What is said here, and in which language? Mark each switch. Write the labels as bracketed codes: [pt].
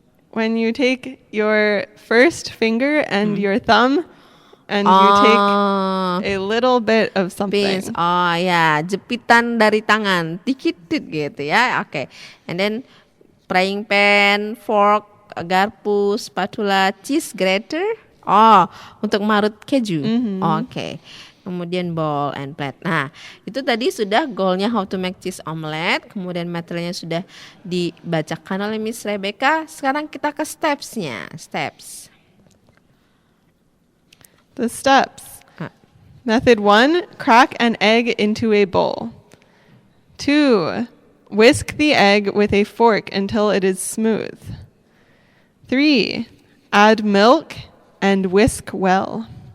[en] When you take your first finger and your thumb and you take a little bit of something. Pinch. [id] Ya, jepitan dari tangan, dikit gitu ya. [en] Oke. And then frying pan, fork, garpu, spatula, cheese grater. [id] Untuk marut keju. Oke. Kemudian bowl and plate. Nah, itu tadi sudah goalnya how to make cheese omelette. Kemudian materialnya sudah dibacakan oleh Miss Rebecca. Sekarang kita ke stepsnya. [en] Steps. The steps. Method 1, crack an egg into a bowl. 2, whisk the egg with a fork until it is smooth. 3, add milk and whisk well.